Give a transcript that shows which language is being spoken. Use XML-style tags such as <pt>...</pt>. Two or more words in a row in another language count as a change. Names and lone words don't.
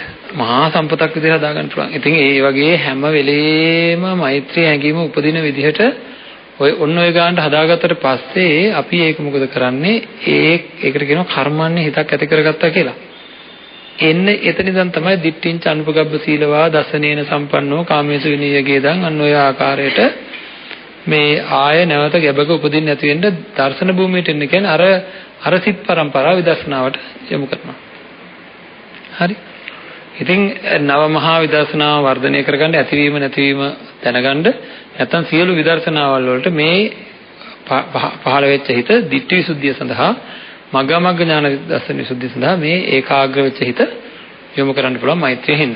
<si>මහා සම්පතක් විදිහට හදාගන්න පුළුවන්. ඉතින් ඒ වගේ හැම වෙලේම මෛත්‍රී හැඟීම උපදින විදිහට ඔන්න ඔය ගානට හදාගත්තට පස්සේ අපි ඒක මොකද කරන්නේ? ඒකට කියනවා කර්මන්නේ හිතක් ඇති කරගත්තා කියලා. එන්න එතනින් තමයි</si> <pi>දිට්ඨින් චනුපගබ්බ සීලවා දසනේන සම්පන්නෝ කාමේසු විනීයගේ දන්</pi> <si>අන්න ඔය ආකාරයට මේ ආය නැවත ගැබක උපදින්න නැති වෙන්න දර්ශන භූමියට එන්න කියන්නේ අර සිත් පරම්පරාව විදර්ශනාවට යොමු කරනවා. හරි. ඉතින් නව මහා විදර්ශනාව වර්ධනය කරගන්න ඇතිවීම නැතිවීම දැනගන්න නැත්නම් සියලු විදර්ශනාවල් වලට මේ පහළ වෙච්ච හිත ditthi visuddhiය සඳහා මග්ගමග්ග ඥාන දර්ශන විසුද්ධිය සඳහා මේ ඒකාග්‍ර වෙච්ච හිත යොමු කරන්න පුළුවන් මෛත්‍රියෙන් හින්දා.</si>